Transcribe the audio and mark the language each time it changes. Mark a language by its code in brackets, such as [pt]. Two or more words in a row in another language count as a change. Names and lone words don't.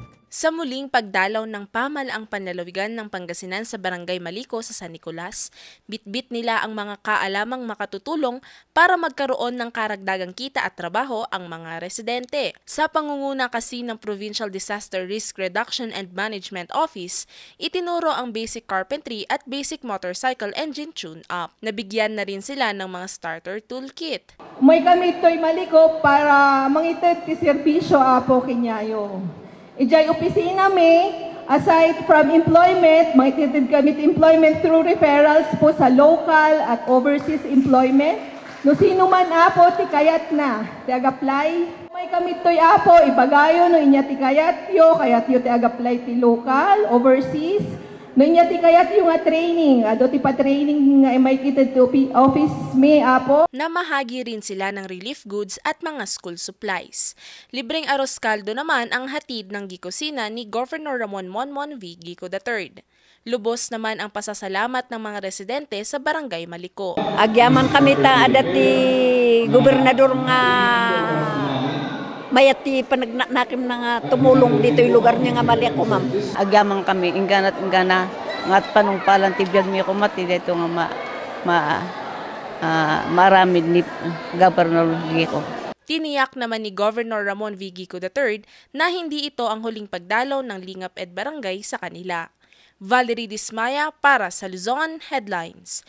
[tl] Sa muling pagdalaw ng pamalaang panlalawigan ng Pangasinan sa Barangay Maliko sa San Nicolas, bitbit nila ang mga kaalamang makatutulong para magkaroon ng karagdagang kita at trabaho ang mga residente. Sa pangunguna kasi ng Provincial Disaster Risk Reduction and Management Office, itinuro ang [en] basic carpentry [tl] at [en] basic motorcycle engine tune-up. [tl] Nabigyan na rin sila ng mga starter toolkit. [ilo] May kami ito'y Maliko para mangitid ti serbisyo apo kinyayo. Ijay opisina mi, [en] aside from employment, [ilo] makititid kami [en] employment through referrals po sa local at overseas employment. [ilo] No sino man apo, ti kayat na, ti ag-apply. May kami to'y apo, ibagayo no inya ti kayat yo ti ag-apply ti local, overseas. No inya ti kayat yung training, ado ti pa-training nga may kitid ti office mi apo. [tl] Namahagi rin sila ng relief goods at mga school supplies. Libreng aros kaldo naman ang hatid ng gikusina ni Governor Ramon Monmon V. Gico III. Lubos naman ang pasasalamat ng mga residente sa Barangay Maliko. [ilo] Agyaman kami ta adat ti gobernador nga mayat ti panagnakim na nga tumulong [tl] dito yung lugar niya [ilo] nga Maliko, ma'am. Agyaman kami, ingana ngat panungpalan ti biyag mi kumati dito nga marami ni Governor Gico. [tl] Tiniyak naman ni Governor Ramon V. Gico III na hindi ito ang huling pagdalaw ng Lingap Ed Barangay sa kanila. Valerie Dismaya para sa Luzon Headlines.